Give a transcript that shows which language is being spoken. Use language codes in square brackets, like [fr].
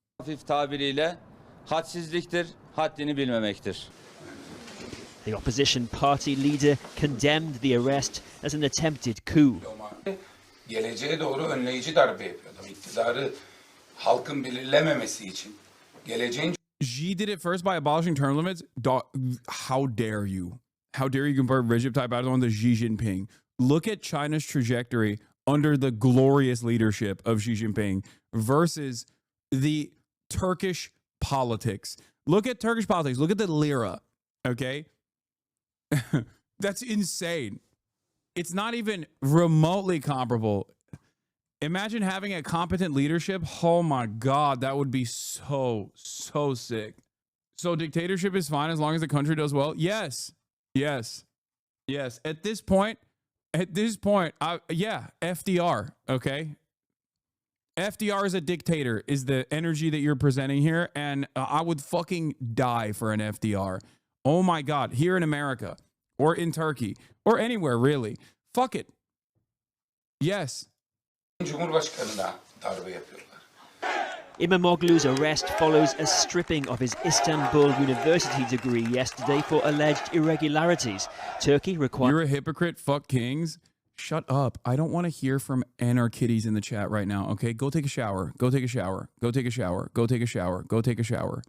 [tr] Hafif tabiriyle hadsizliktir, haddini bilmemektir. [en] The opposition party leader condemned the arrest as an attempted coup. [tr] Geleceğe doğru önleyici darbe yapıyor adam. İktidarı halkın belirlememesi için. Geleceğin [en] Xi did it first by abolishing term limits. How dare you? How dare you compare Recep Tayyip Erdogan to Xi Jinping? Look at China's trajectory under the glorious leadership of Xi Jinping versus the Turkish politics. Look at Turkish politics. Look at the lira, okay? That's insane. It's not even remotely comparable. Imagine having a competent leadership. Oh my God, that would be so sick. So dictatorship is fine as long as the country does well? Yes. At this point, yeah, FDR, okay? FDR is a dictator, is the energy that you're presenting here, and I would fucking die for an FDR. Oh my God, here in America, or in Turkey, or anywhere really. Fuck it. Yes. [tr] Cumhurbaşkanına darbe yapıyorlar. [en] Imamoglu's arrest follows a stripping of his Istanbul University degree yesterday for alleged irregularities. Turkey requires... You're a hypocrite, fuck kings. Shut up. I don't want to hear from anarchitties in the chat right now, okay? Go take a shower. Go take a shower. Go take a shower. Go take a shower. Go take a shower.